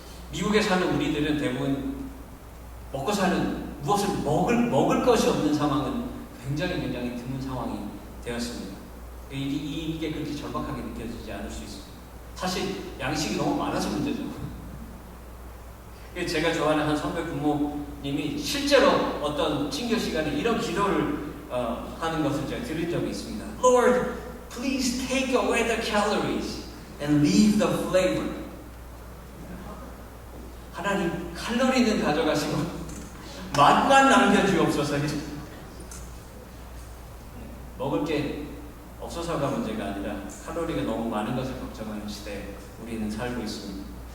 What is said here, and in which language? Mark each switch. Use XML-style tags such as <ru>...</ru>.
<ko>미국에 사는 우리들은 대부분 먹고 사는, 무엇을 먹을 것이 없는 상황은 굉장히 드문 상황이 되었습니다. 이게 그렇게 절박하게 느껴지지 않을 수 있습니다. 사실 양식이 너무 많아서 문제죠. 제가 좋아하는 한 선배 부모님이 실제로 어떤 친교 시간에 이런 기도를 하는 것을 제가 들은 적이 있습니다.</ko> <en>Lord, please take away the calories and leave the flavor.</en> <ko>하나님, 칼로리는 가져가시고 맛만 남겨주옵소서. 먹을 게 없어서가 문제가 아니라 칼로리가 너무 많은 것을 걱정하는 시대에 우리는 살고 있습니다.</ko>